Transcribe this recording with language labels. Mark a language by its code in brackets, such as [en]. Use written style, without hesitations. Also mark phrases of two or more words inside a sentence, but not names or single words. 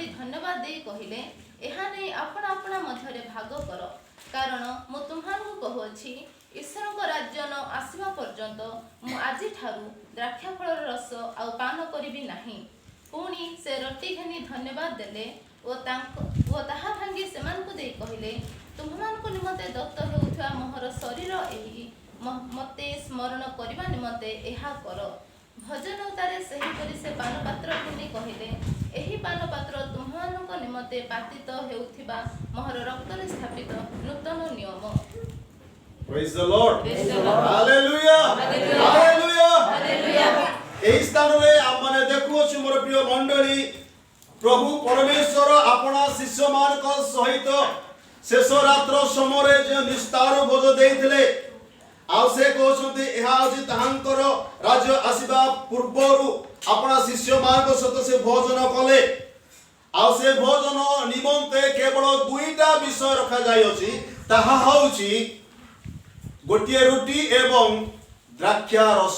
[or] ଧନ୍ୟବାଦ ଦେଇ କହିଲେ ଏହା ନେଇ ଆପଣା ଆପଣା ମଧ୍ୟରେ ଭାଗ କର କାରଣ ମୁଁ ତୁମ୍ଭମାନଙ୍କୁ କହୁଅଛି ଈଶ୍ୱରଙ୍କ ରାଜ୍ୟ ନ ଆସିବା ପର୍ଯ୍ୟନ୍ତ ମୁଁ ଆଜି ଠାରୁ ଦ୍ରାକ୍ଷା ଫଳର ରସ ଆଉ ପାନ କରିବି ନାହିଁ ପୁଣି ସେ ରୋଟୀ ଘେନି ଧନ୍ୟବାଦ ଦେଲେ ଓ ତାହା ଭାଙ୍ଗି ସେମାନଙ୍କୁ ଦେଇ କହିଲେ ତୁମ୍ଭମାନଙ୍କୁ ନିମନ୍ତେ ଦତ୍ତ ହେଉଥିବା ମୋହର ଶରୀର ଏହି ମୋତେ ସ୍ମରଣ କରିବା ନିମନ୍ତେ ଏହା କର ଭୋଜନ ଉତ୍ତାରେ ସେହି ପରି ସେ ପାନପାତ୍ର ଘେନି କହିଲେ ଏହି ପାନପାତ୍ର ତୁମ୍ଭମାନଙ୍କ ନିମନ୍ତେ ନିମନ୍ତେ ପାତିତ ହେଉଥିବା ମୋହର ରକ୍ତରେ ସ୍ଥାପିତ ନୂତନ ନିୟମ। [en] Praise the Lord. Praise the Lord. Hallelujah. Hallelujah. Hallelujah. Hallelujah. [or] এই স্থাନରେ ଆମେ ଦେଖୁଅଛୁ ମୋର ପ୍ରିୟ ମଣ୍ଡଳୀ ପ୍ରଭୁ ପରମେଶ୍ୱର ଆପଣା ଶିଷ୍ୟମାନଙ୍କ ସହିତ ଶେଷ ରାତ୍ର ସମୟରେ ଯେ ନିସ୍ତାର ଭୋଜ ଦେଇଥିଲେ ଆଉ ସେ କହୁଛନ୍ତି ଏହା ହେଉଛି ତାହାଙ୍କର ରାଜ୍ୟ ଆସିବା ପୂର୍ବରୁ ଆପଣା ଶିଷ୍ୟମାନଙ୍କ ସହିତ ସେ ଭୋଜନ କଲେ ଆଉ ସେ ଭୋଜନ ନିମନ୍ତେ କେବଳ ଦୁଇଟା ବିଷୟ ରଖାଯାଇଅଛି ତାହା ହେଉଛି ଗୋଟିଏ ରୁଟି ଏବଂ ଦ୍ରାକ୍ଷା ରସ।